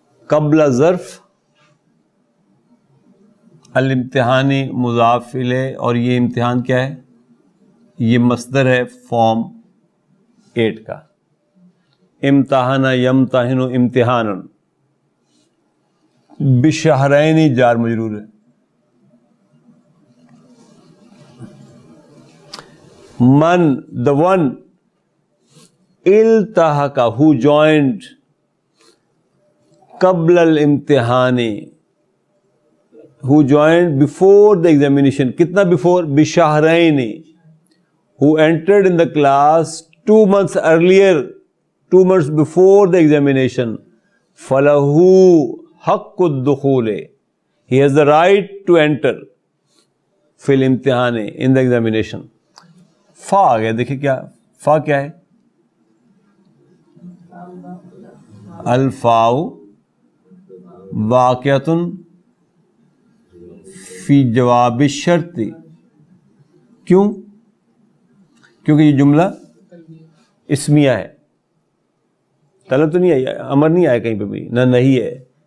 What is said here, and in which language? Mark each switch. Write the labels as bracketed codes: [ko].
[ur] قبل ظرف الامتحانی مضاف الیہ, اور یہ امتحان کیا ہے؟ یہ مصدر ہے فارم 8 کا. امتحان یمتحن امتحان, بشہرین جار مجرور ہے. [en] من, the one, التحق, who joined [ar] قبل الامتحانی, [en] who joined before the examination. [ur] کتنا before؟ بشہرین. [en] who entered in the class 2 months earlier, 2 months before the examination. [ar] فَلَهُ حَقُّ الدُّخُولِ, [en] he has the right to enter فی الامتحان, in the examination. [ur] فا آ گیا, دیکھیں کیا فا کیا ہے؟ [ar] الفاء واقعۃ فی جواب الشرط. [ur] کیوں؟ کیونکہ یہ جملہ اسمیہ ہے, طلب تو نہیں آئی, امر نہیں آیا کہیں پہ بھی, نہ نہیں ہے.